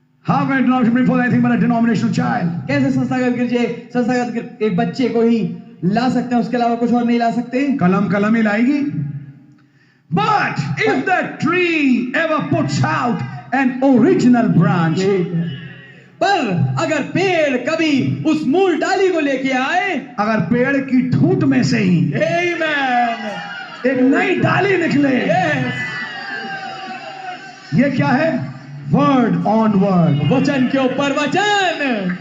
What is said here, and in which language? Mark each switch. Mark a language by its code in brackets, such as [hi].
[en] How can a denomination bring forth anything but a denominational child? [hi] कैसे संस्थागत एक बच्चे को ही ला सकते हैं, उसके अलावा कुछ और नहीं ला सकते। कलम कलम ही लाएगी। [en] But if that tree ever puts out an original branch, [hi] पर अगर पेड़ कभी उस मूल डाली को लेके आए, अगर पेड़ की ठूंठ में से ही [en] Amen. [hi] एक नई डाली निकले, [en] Yes. [hi] ये क्या है? [en] Word on word. [hi] वचन के ऊपर वचन।